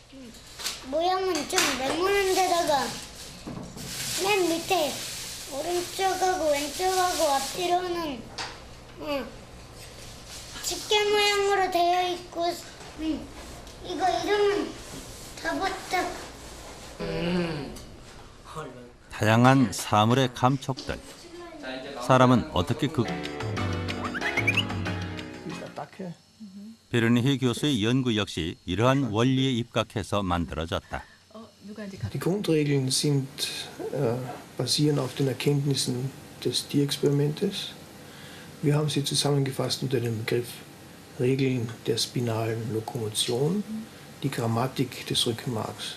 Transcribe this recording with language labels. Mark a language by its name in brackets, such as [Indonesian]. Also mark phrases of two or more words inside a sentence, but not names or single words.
[Korean] 모양은 좀 네모난 데다가 맨 밑에 오른쪽하고 왼쪽하고 앞뒤로는 집게 모양으로 되어 있고, 이거 이름은 다보탑. 다양한 사물의 감촉들. 사람은 어떻게 베르니히 교수의 연구 역시 이러한 원리에 입각해서 만들어졌다. [German] Die Grundregeln sind, basieren auf den Erkenntnissen des Tierexperimentes. Wir haben sie zusammengefasst unter dem Begriff Regeln der spinalen Lokomotion, die Grammatik des Rückenmarks.